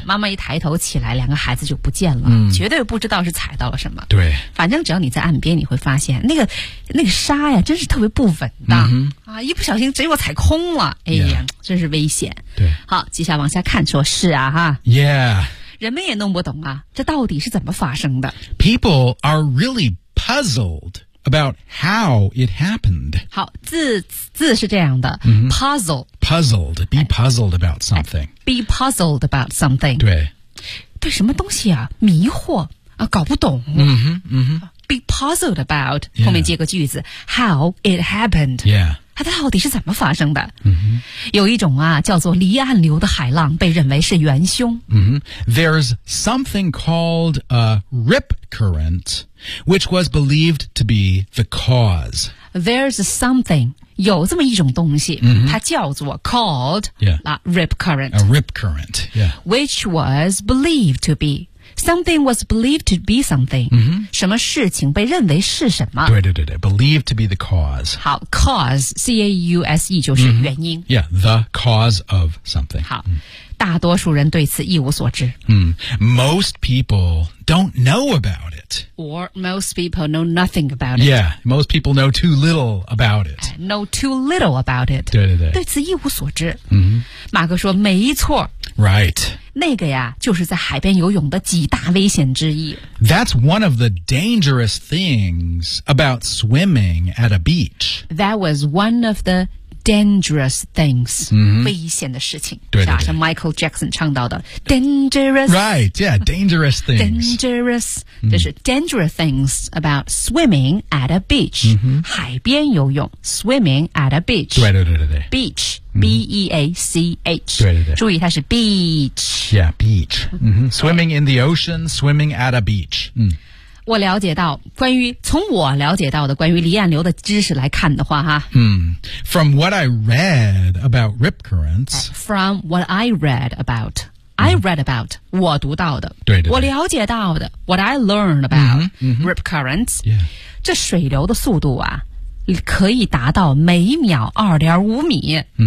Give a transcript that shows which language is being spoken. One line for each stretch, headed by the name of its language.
Chinese: 妈妈一抬头起来两个孩子就不见了、绝对不知道是踩到了什么。对。反正只要你在岸边你会发现那个沙呀真是特别不稳的、一不小心结果踩空了哎呀、真是危险对好接下来往下看说是啊哈
English: yeah
Chinese: 人们也弄不懂啊这到底是怎么发生的
English: people are really puzzled about how it happened
Chinese: 好字是这样的、
English: puzzled be puzzled about something be puzzled about something
Chinese: 对什么东西啊迷惑啊搞不懂嗯哼嗯哼
English: Be puzzled about、 yeah. 后面接个句子 How it happened、 yeah.
Chinese: 它到底是怎么发生的、
English: mm-hmm.
Chinese: 有一种啊叫做离岸流的海浪被认为是元凶、
English: mm-hmm. There's something called a rip current which was believed to be the cause There's something
Chinese: 有这么一种东西、
English: mm-hmm.
Chinese: 它叫做 called、
English: yeah. rip current A rip current、yeah. which was believed to beSomething was believed to be something.、 Mm-hmm.
Chinese: 什么事情被认为是什么。
English: 对对对对 ,believed to be the cause.
Chinese: 好 ,cause, C-A-U-S-E 就是原因。
English: Mm-hmm. Yeah, the cause of something.
Chinese: 好、大多数人对此一无所知。
English: Most people don't know about it. Or most people know nothing about it. Yeah, most people know too little about it. Know too little about it.
Chinese: 对对对。对此一无所知。
English: Mm-hmm.
Chinese: 马哥说没错。
English: Right.
Chinese: 那个呀就是在海边游泳的几大危险之一。
English: That's one of the dangerous things about swimming at a beach. That was one of the dangerous things,、 mm-hmm.
Chinese: 危险的事情，对对对，是吧？像 Michael Jackson 唱到的 dangerous,
English: right? Yeah, dangerous things. Dangerous,、mm-hmm. 就是 dangerous things about swimming at a beach,、 mm-hmm.
Chinese: 海边游泳
English: swimming at a beach.
Chinese: 对对对对对
English: beach. B-E-A-C-H.
Chinese: 对对对。注意它是 beach.
English: Yeah, beach.、Mm-hmm. Swimming in the ocean, swimming at a beach.、
Chinese: 我了解到关于从我了解到的关于离岸流的知识来看的话哈、
English: From what I read about rip currents. From what I read about.、I read about.
Chinese: 我读到的。对对对。我了解到的。
English: What I learned about、rip currents.、 Yeah.
Chinese: 这水流的速度啊。可以达到每秒2.5米。